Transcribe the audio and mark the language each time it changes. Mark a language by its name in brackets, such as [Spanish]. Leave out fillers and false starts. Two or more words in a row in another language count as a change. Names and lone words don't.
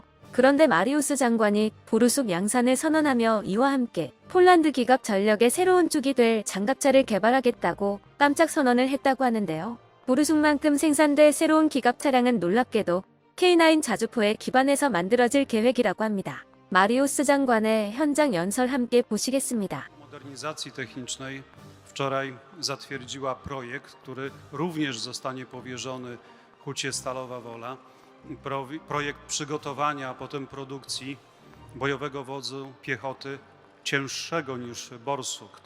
[Korean] 그런데 마리우스 장관이 보르숙 양산을 선언하며 이와 함께 폴란드 기갑 전력의 새로운 축이 될 장갑차를 개발하겠다고 깜짝 선언을 했다고 하는데요. 보르숙만큼 생산될 새로운 기갑 차량은 놀랍게도 K9 자주포에 기반해서 만들어질 계획이라고 합니다. 마리우스 장관의 현장 연설 함께 보시겠습니다. [Polish] Modernizacji technicznej wczoraj zatwierdziła projekt, który również zostanie powierzony Hucie Stalowa Wola. Projekt przygotowania, a potem produkcji bojowego wozu piechoty cięższego niż Borsuk.